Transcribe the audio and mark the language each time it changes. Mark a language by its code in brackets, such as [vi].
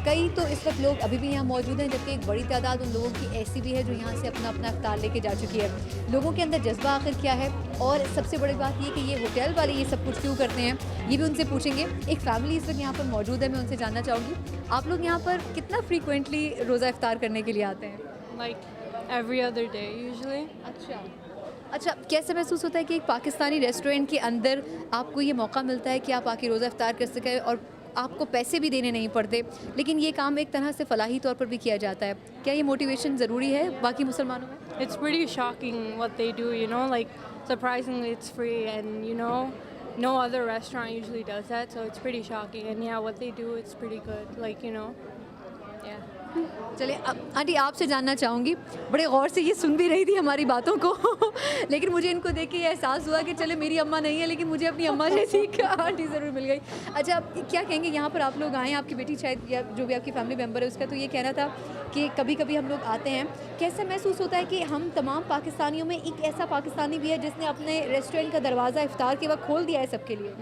[hi] कई तो इस वक्त लोग अभी भी यहाँ मौजूद हैं, जबकि एक बड़ी तादाद उन लोगों की ऐसी भी है जो यहाँ से अपना अपना इफ्तार लेके जा चुकी है। लोगों के अंदर जज्बा आखिर क्या है, और सबसे बड़ी बात ये कि ये होटल वाले ये सब कुछ क्यों करते हैं, ये भी उनसे पूछेंगे। एक फैमिली इस वक्त यहाँ पर मौजूद है, मैं उनसे जानना चाहूँगी आप लोग यहाँ पर कितना फ्रीक्वेंटली रोज़ा इफ्तार करने के लिए आते हैं? [en] Like every other day usually. [hi] अच्छा, कैसे महसूस होता है कि एक पाकिस्तानी रेस्टोरेंट के अंदर आपको ये मौका मिलता है कि आप आके रोज़ा इफ्तार कर सकें और आपको पैसे भी देने नहीं पड़ते, लेकिन ये काम एक तरह से फलाही तौर पर भी किया जाता है। क्या ये मोटिवेशन ज़रूरी है बाकी मुसलमानों में? [en] It's pretty shocking what they do, you know, like surprisingly it's free and you know no other restaurant usually does that, so it's pretty shocking and yeah, what they do it's pretty good, like you know, yeah. [hi] चलिए अब aunty आपसे जानना चाहूँगी, बड़े गौर से ये सुन भी रही थी हमारी बातों को लेकिन मुझे इनको देख के ये एहसास हुआ कि चले मेरी अम्मा नहीं है लेकिन मुझे अपनी अम्मा जैसी आंटी ज़रूर मिल गई। अच्छा, आप क्या कहेंगे, यहाँ पर आप लोग आए हैं, आपकी बेटी शायद या जो भी आपकी फैमिली मेम्बर है उसका तो ये कहना था कि कभी कभी हम लोग आते हैं, कैसा महसूस होता है कि हम तमाम पाकिस्तानियों में एक ऐसा पाकिस्तानी भी है जिसने अपने रेस्टोरेंट का दरवाज़ा इफ्तार के वक्त खोल दिया है सबके लिए?